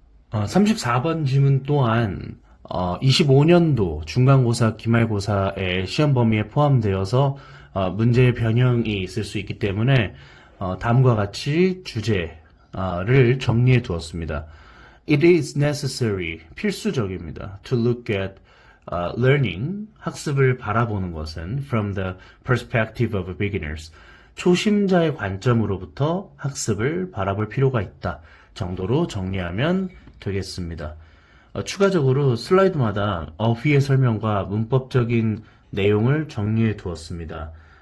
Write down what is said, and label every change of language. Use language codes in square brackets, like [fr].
[ko] 34번 지문 또한 25년도 중간고사, 기말고사의 시험 범위에 포함되어서 문제의 변형이 있을 수 있기 때문에 다음과 같이 주제를 정리해 두었습니다. [en] It is necessary, [ko] 필수적입니다. [en] To look at learning, [ko] 학습을 바라보는 것은 [en] from the perspective of beginners, [ko] 초심자의 관점으로부터 학습을 바라볼 필요가 있다 정도로 정리하면 되겠습니다. 추가적으로 슬라이드마다 어휘의 설명과 문법적인 내용을 정리해 두었습니다.